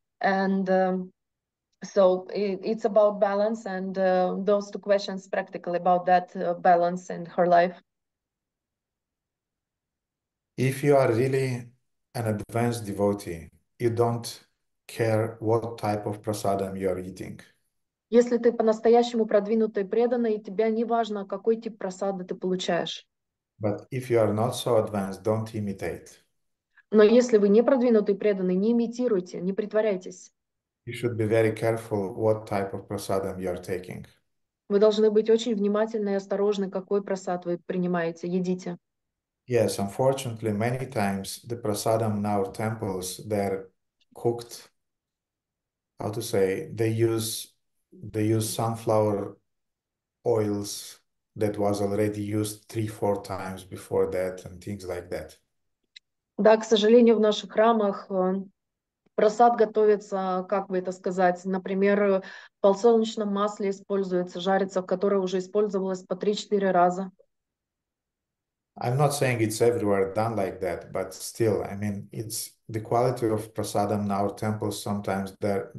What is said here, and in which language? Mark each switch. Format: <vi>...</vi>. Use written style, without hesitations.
<en>And so it's about balance, and those 2 questions practically about that balance in her life. If you are really an advanced devotee, you don't care what type of prasadam you are eating.</en> <ru>Если ты по-настоящему продвинутый преданный, и тебе не важно, какой тип прасады ты получаешь.</ru> <en>But if you are not so advanced, don't imitate.</en> <ru>Но если вы не продвинутый преданный, не имитируйте, не притворяйтесь.</ru> <en>You should be very careful what type of prasadam you are taking.</en> <ru>Вы должны быть очень внимательны и осторожны, какой прасад вы принимаете, едите.</ru> <en>Yes, unfortunately, many times the prasadam in our temples, they're cooked, how to say, they use sunflower oils that was already used 3-4 times before that and things like that.</en> <ru>Да, к сожалению, в наших храмах прасад готовится, как бы это сказать, например, в подсолнечном масле используется, жарится, которое уже использовалось по 3-4 раза.</ru> <en>I'm not saying it's everywhere done like that, but still, I mean, it's the quality of prasadam in our temples sometimes there.</en>